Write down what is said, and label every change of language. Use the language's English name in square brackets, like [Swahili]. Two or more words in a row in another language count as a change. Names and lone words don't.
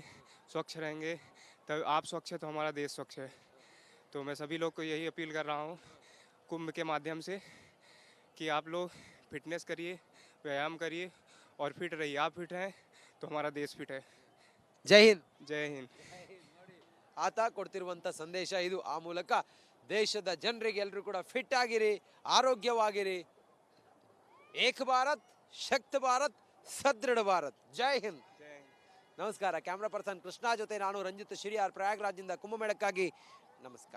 [Hindi] स्वच्छ रहेंगे तब आप स्वच्छ है तो हमारा देश स्वच्छ है। तो मैं सभी लोग को यही अपील कर रहा हूँ कुंभ के माध्यम से कि आप लोग फिटनेस करिए, व्यायाम करिए और फिट रहिए। आप फिट हैं तो हमारा देश फिट है। जय हिंद. जय हिंद. [Kannada] ಆತ ಕೊಡ್ತಿರುವಂಥ ಸಂದೇಶ ಇದು. ಆ ಮೂಲಕ ದೇಶದ ಜನರಿಗೆ ಎಲ್ಲರೂ ಕೂಡ ಫಿಟ್ ಆಗಿರಿ, ಆರೋಗ್ಯವಾಗಿರಿ. [Hindi] एक भारत, [Kannada] ಶಕ್ತ ಭಾರತ್, ಸದೃಢ ಭಾರತ್. [Hindi] जय हिंद. [Kannada] ನಮಸ್ಕಾರ. [English] camera person [Kannada] ಕೃಷ್ಣ ಜೊತೆ ನಾನು ರಂಜಿತ್ ಶಿರಿಯಾರ್, ಪ್ರಯಾಗ್ರಾಜ್ನಿಂದ ಕುಂಭಮೇಳಕ್ಕಾಗಿ ನಮಸ್ಕಾರ.